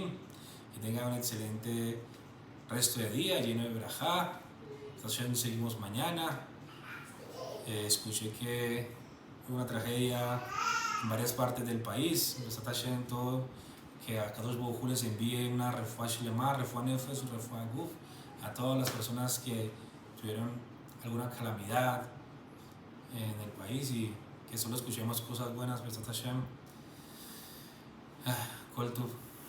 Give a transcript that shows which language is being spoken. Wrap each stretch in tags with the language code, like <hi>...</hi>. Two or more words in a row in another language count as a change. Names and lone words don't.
<es>Que tengan un excelente resto de día lleno de Berajá. Seguimos mañana. Escuché que hubo una tragedia en varias partes del país. Todo, que a</es> <he>קדוש ברוך הוא</he> <es>les envíe una</es> <he>רפואה שלמה רפואת נפש רפואת גוף</he> <es>a todas las personas que tuvieron alguna calamidad en el país y que solo escuchemos cosas buenas.</es> <he>כל טוב.</he>